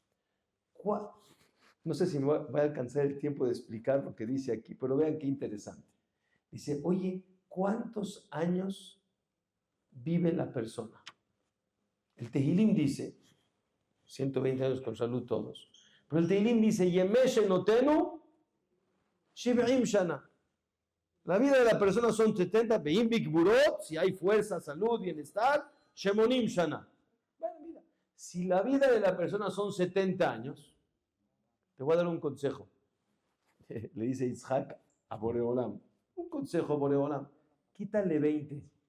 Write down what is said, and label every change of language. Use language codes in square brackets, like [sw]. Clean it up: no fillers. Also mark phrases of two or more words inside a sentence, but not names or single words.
[es] No sé si me va a alcanzar el tiempo de explicar lo que dice aquí, pero vean qué interesante. Dice, oye, ¿cuántos años vive la persona? El Tehilim dice, 120 años con salud todos, pero el Tehilim dice, [he] ימי שנותינו שבעים שנה. [es] La vida de la persona son 70, [he] ואם בגבורות, [es] si hay fuerza, salud, bienestar, [he] שמונים שנה. [es] Bueno, mira, si la vida de la persona son 70 años, te voy a dar un consejo. Le dice Yitzhak a Boreolam, un consejo a Boreolam, quítale 20.